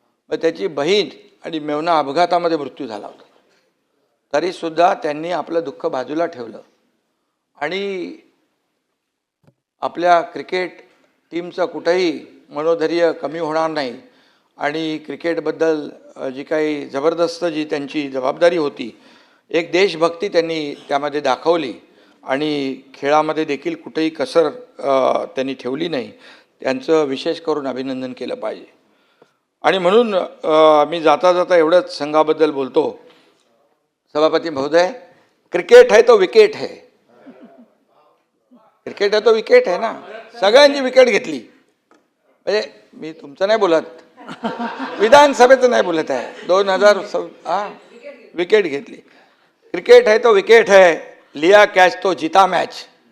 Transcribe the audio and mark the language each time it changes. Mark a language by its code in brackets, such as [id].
[mr] मग त्याची बहीण आणि मेवना अपघातामध्ये मृत्यू झाला होता. तरीसुद्धा त्यांनी आपलं दुःख बाजूला ठेवलं आणि आपल्या क्रिकेट टीमचं कुठेही मनोधैर्य कमी होणार नाही आणि क्रिकेटबद्दल जी काही जबरदस्त जी त्यांची जबाबदारी होती, एक देशभक्ती त्यांनी त्यामध्ये दाखवली आणि खेळामध्ये देखील कुठेही कसर त्यांनी ठेवली नाही. त्यांचं विशेष करून अभिनंदन केलं पाहिजे. आणि म्हणून मी जाता जाता एवढंच संघाबद्दल बोलतो. सभापती महोदय, [hi] क्रिकेट है तो विकेट है. क्रिकेट है तो विकेट है ना. [mr] सगळ्यांची विकेट घेतली. म्हणजे मी तुमचं नाही बोलत, विधानसभेचं नाही बोलत आहे. 2000 विकेट घेतली. [hi] क्रिकेट है तो विकेट है, लिया कॅच तो जीता मॅच.